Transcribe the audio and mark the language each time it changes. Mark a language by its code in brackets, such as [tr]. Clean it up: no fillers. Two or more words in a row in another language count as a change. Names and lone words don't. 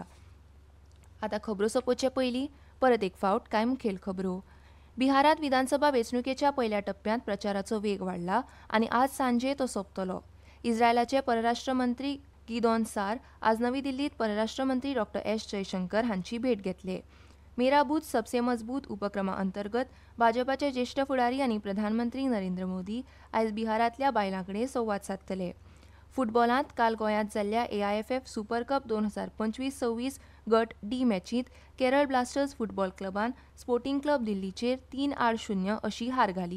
[kok] आतां खबरो सोंपोवचे पयलीं परत एक फावट कांय मुखेल खबरो. बिहारांत विधानसभा वेंचणुकेच्या पयल्या टप्प्यांत प्रचाराचो वेग वाडला आनी आज सांजे तो सोंपतलो. इस्रायलाचे परराष्ट्र मंत्री गिदॉन सार आज नवी दिल्लीत परराष्ट्र मंत्री डॉ. S. जयशंकर हांची भेट घेतले. मेरा बूथ सबसे मजबूत उपक्रमा अंतर्गत भाजपाचे ज्येष्ठ फुडारी आनी प्रधानमंत्री नरेंद्र मोदी आयज बिहारांतल्या बायलांकडे संवाद साधतले. फुटबॉलांत काल गोंयांत जाल्ल्या AIFF सुपर कप 2025-26 गट डी मॅचींत केरळ ब्लास्टर्स फुटबॉल क्लबान स्पोर्टिंग क्लब दिल्लीचेर 3-0 अशी हार घाली.